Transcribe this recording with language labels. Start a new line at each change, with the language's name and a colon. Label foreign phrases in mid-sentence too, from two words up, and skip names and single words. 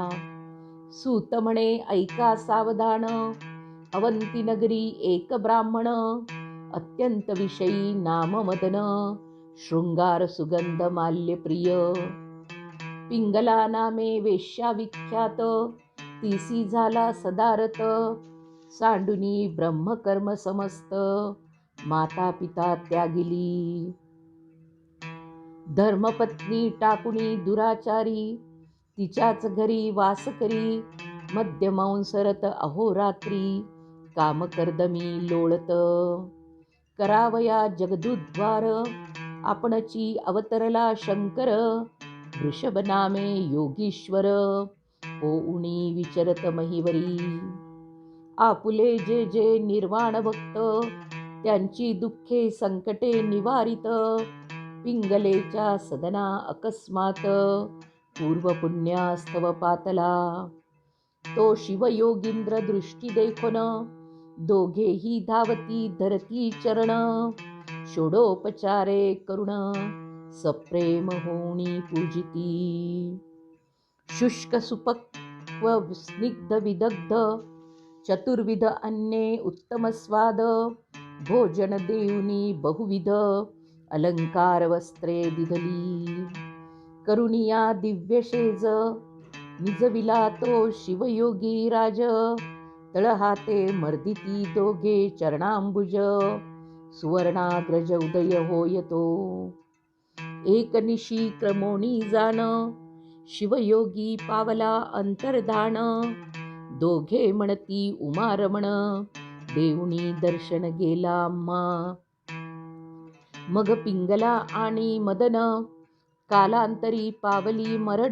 Marathi: सूत म्हणे ऐका सावधान, अवंती नगरी एक ब्राह्मण. अत्यंत विषयी नाम मदन, शृंगार सुगंध माल्य प्रिय. पिंगला नामे वेश्या विख्यात, तीसी झाला सदारत. सांडुनी ब्रह्मकर्म समस्त, माता पिता त्यागिली. धर्मपत्नी टाकुणी दुराचारी, तिच्याच घरी वास करी. मद्यमांसरत अहोरात्री, कामकर्दमी लोळत. करावया जगदुद्वार, आपणची अवतरला शंकर. वृषभ नामे योगीश्वर, होऊनी विचरत महिवरी. आपुले जे जे निर्वाण भक्त, त्यांची दुःखे संकटे निवारित. पिंगलेच्या सदना अकस्मात, पूर्वपुण्यास्तव पातला. तो शिवयोगींद्र दृष्टी देखोन, दोघेही धावती धरती चरण. षोडोपचारे करुण, सप्रेम होणी पूजिती. शुष्क सुपक्व स्निग्ध विदग्ध, चतुर्विध अन्ये उत्तम स्वाद. भोजन देऊनी बहुविध, अलंकार वस्त्रे दिधली. करुणिया दिव्यशेज, निजविला तो शिवयोगी राज. तळहाते मर्दिती दोघे चरणांबुज, सुवर्णाग्रज उदय होयतो. एकनिशी क्रमोणी जाण, शिवयोगी पावला अंतर्धान. दोघे म्हणती उमारमण, देऊनी दर्शन गेला आम्हा. मग पिंगला आणि मदन, कालांतरी पावली मरण.